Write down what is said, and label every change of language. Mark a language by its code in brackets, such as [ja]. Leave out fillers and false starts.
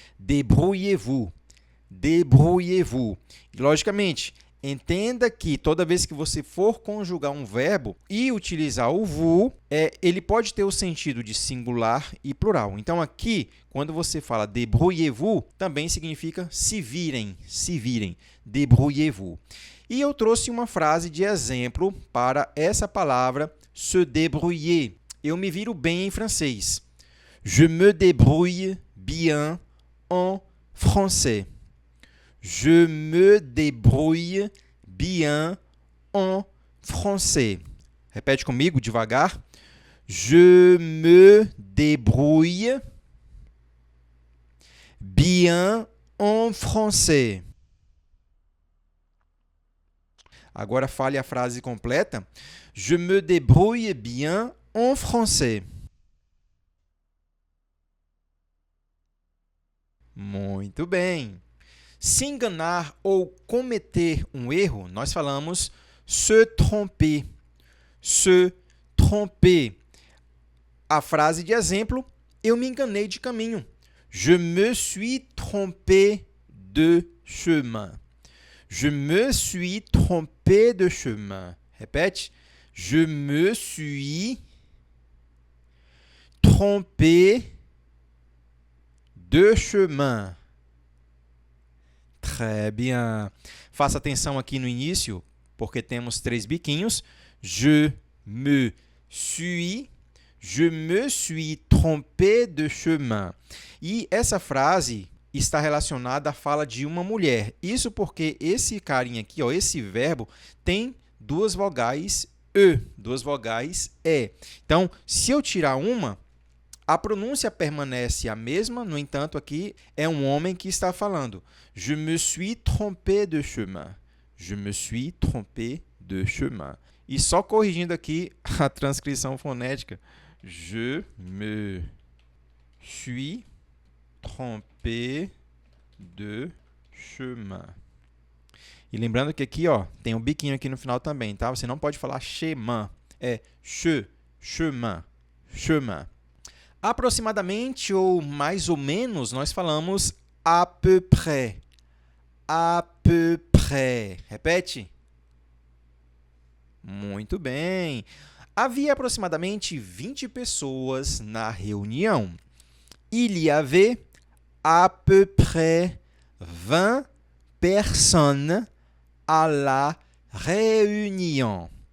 [fr] Débrouillez-vous. Débrouillez-vous. [pt] E, logicamente, entenda que toda vez que você for conjugar um verbo e utilizar o vous, ele pode ter o sentido de singular e plural. Então, aqui, quando você fala débrouillez-vous, também significa se virem, se virem. [fr] Débrouillez-vous. [pt] E eu trouxe uma frase de exemplo para essa palavra se débrouiller. Eu me viro bem em francês. [fr] Je me débrouille bien en français. Je me débrouille bien en français. [pt] Repete comigo devagar. [fr] Je me débrouille bien en français. [pt] Agora fale a frase completa. [fr] Je me débrouille bien en français. [pt] Muito bem. Se enganar ou cometer um erro, nós falamos se tromper. Se tromper. A frase de exemplo, eu me enganei de caminho. [fr] Je me suis trompé de chemin. Je me suis trompé de chemin. Répète. Je me suis trompé de chemin. Très bien. [pt] Faça atenção aqui no início, porque temos 3 biquinhos. [fr] Je me suis trompé de chemin. [pt] E essa frase está relacionada à fala de uma mulher. Isso porque esse carinha aqui, ó, esse verbo, tem 2 vogais e, 2 vogais e. Então, se eu tirar uma, a pronúncia permanece a mesma, no entanto, aqui é um homem que está falando. [fr] Je me suis trompé de chemin. Je me suis trompé de chemin. [pt] E só corrigindo aqui a transcrição fonética. [fr] Je me suis trompé de chemin. [pt] E lembrando que aqui, ó, tem um biquinho aqui no final também, tá? Você não pode falar chemin. É chemin, chemin. Aproximadamente ou mais ou menos, nós falamos à peu près. [fr] À peu près. [pt] Repete. Muito bem. Havia aproximadamente 20 pessoas na reunião. [fr] Il y avait à peu près 20 personnes à la réunion.